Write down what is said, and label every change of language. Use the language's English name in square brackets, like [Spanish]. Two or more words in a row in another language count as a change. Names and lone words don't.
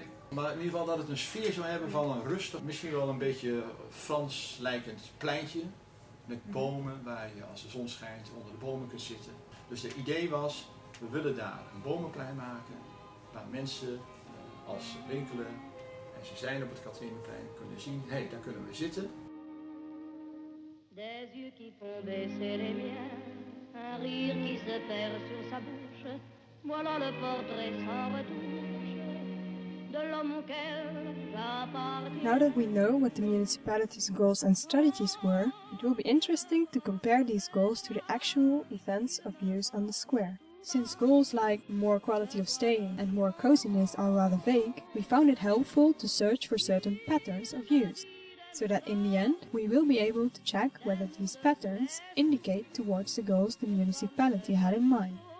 [Dutch] Maar in ieder geval dat het een sfeer zou hebben van een rustig, misschien wel een beetje Frans lijkend pleintje. Met bomen waar je als de zon schijnt onder de bomen kunt zitten. Dus het idee was, we willen daar een bomenplein maken waar mensen als ze winkelen en ze zijn op het Catharinaplein kunnen zien, hé, daar kunnen we zitten. [French] Des yeux qui font baisser les miens, un rire qui se perd sur sa bouche, voilà le portrait sans retouche de l'homme auquel j'appartiens. [English] Now that we know what the municipality's goals and strategies were, it will be interesting to compare these goals to the actual events of use on the square. Since goals like more quality of staying and more coziness are rather vague, we found it helpful to search for certain patterns of use, so that in the end we will be able to check whether these patterns indicate towards the goals the municipality had in mind.